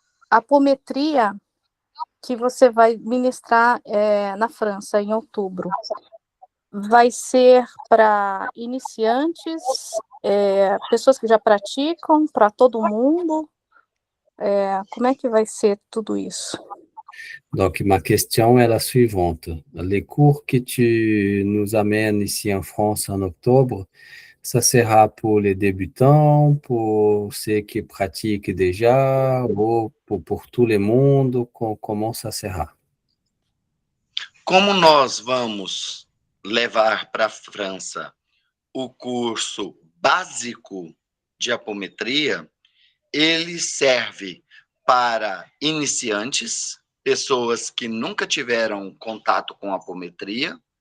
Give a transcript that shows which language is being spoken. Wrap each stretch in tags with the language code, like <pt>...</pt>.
<pt>apometria que você vai ministrar na França em outubro, vai ser para iniciantes, pessoas que já praticam, para todo mundo? Como é que vai ser tudo isso?</pt> <fr>Donc, ma question est la suivante. Les cours que tu nous amènes ici en France en octobre, ça sera pour les débutants, pour ceux qui pratiquent déjà, ou pour tout le monde? Comment ça sera?</fr> <pt>Como nós vamos levar para a França o curso básico de apometria, ele serve para iniciantes, pessoas que nunca tiveram contato com apometria,</pt>